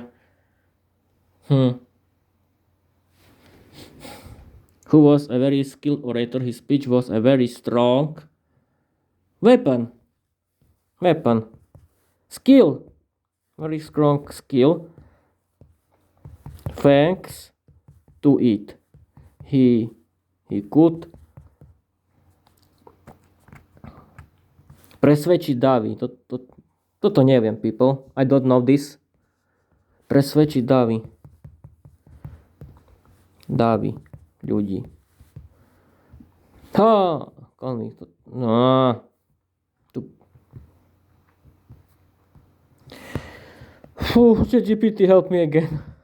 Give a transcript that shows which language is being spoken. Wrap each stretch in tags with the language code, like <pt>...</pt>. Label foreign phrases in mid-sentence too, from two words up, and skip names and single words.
<en>Who was a very skilled orator. His speech was a very strong weapon. Skill. Very strong skill. Thanks to it. He could</en> <sk>presvedčiť davy. Toto neviem,</sk> <en>people. I don't know this.</en> <sk>Presvedčiť davy. Davy. Ľudí. No.</sk> <en>ChatGPT, help me again.</en>